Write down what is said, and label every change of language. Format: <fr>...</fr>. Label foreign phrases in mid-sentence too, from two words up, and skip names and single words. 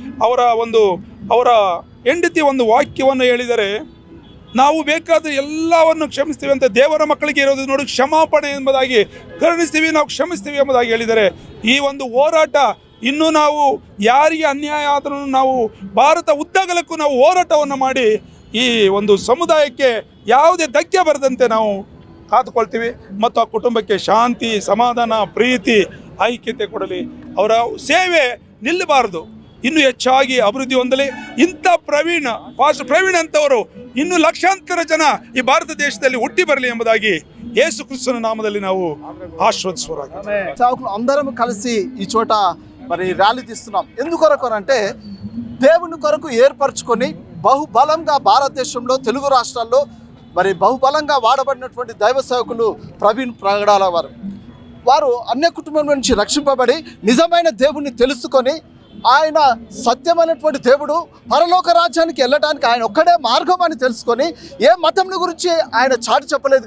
<kn>ಅವರ ಹೆಂಡತಿ ಒಂದು ವಾಕ್ಯವನ್ನು ಹೇಳಿದರೆ, ನಾವು ಬೇಕಾದ ಎಲ್ಲವನ್ನು ಕ್ಷಮಿಸ್ತೀವಿ ಅಂತ ದೇವರ ಮಕ್ಕಳಿಗೆ ಇರೋದು ನೋಡಿ, ಕ್ಷಮಾಪಣೆ ಎಂಬುದಾಗಿ ಕರುಣಿಸ್ತೀವಿ, ನಾವು ಕ್ಷಮಿಸ್ತೀವಿ ಎಂಬುದಾಗಿ ಹೇಳಿದರೆ, ಈ ಒಂದು ಹೋರಾಟ ಇನ್ನೂ ನಾವು ಯಾರಿಗೆ ಅನ್ಯಾಯ ಆದರೂ ನಾವು ಭಾರತ ಉದ್ದಗಲಕ್ಕೂ ನಾವು ಹೋರಾಟವನ್ನು ಮಾಡಿ ಈ ಒಂದು ಸಮುದಾಯಕ್ಕೆ ಯಾವುದೇ ಧಕ್ಕೆ ಬರದಂತೆ ನಾವು ಕಾದುಕೊಳ್ತೀವಿ. ಮತ್ತು ಆ ಕುಟುಂಬಕ್ಕೆ ಶಾಂತಿ, ಸಮಾಧಾನ, ಪ್ರೀತಿ, ಐಕ್ಯತೆ ಕೊಡಲಿ. ಅವರ ಸೇವೆ ನಿಲ್ಲಬಾರದು, ಇನ್ನೂ ಹೆಚ್ಚಾಗಿ ಅಭಿವೃದ್ಧಿ ಹೊಂದಲಿ. ಇಂಥ ಪಾಸ್ಟರ್ ಪ್ರವೀಣ್ ಅಂತವರು ಇನ್ನೂ ಲಕ್ಷಾಂತರ ಜನ ಈ ಭಾರತ దేశದಲ್ಲಿ ಹುಟ್ಟಿ ಬರಲಿ ಎಂಬುದಾಗಿ యేసు క్రీస్తు నామದಲ್ಲಿ ನಾವು ఆశీర్వదిస్తున్నాము.</kn> <te>సేవకులు అందరం కలిసి ఈ చోట మరి ర్యాలీ తీస్తున్నాం. ఎందుకొరకు అంటే దేవుని కొరకు ఏర్పరచుకొని బహుబలంగా భారతదేశంలో తెలుగు రాష్ట్రాల్లో మరి బహుబలంగా వాడబడినటువంటి దైవ సేవకులు ప్రవీణ్ పగడాల వారు అన్య కుటుంబం నుంచి రక్షింపబడి నిజమైన దేవుణ్ణి తెలుసుకొని ఆయన సత్యమైనటువంటి దేవుడు, పరలోక రాజ్యానికి వెళ్ళడానికి ఆయన ఒక్కడే మార్గం అని తెలుసుకొని ఏ మతం గురించి ఆయన చాటి చెప్పలేదు.</te>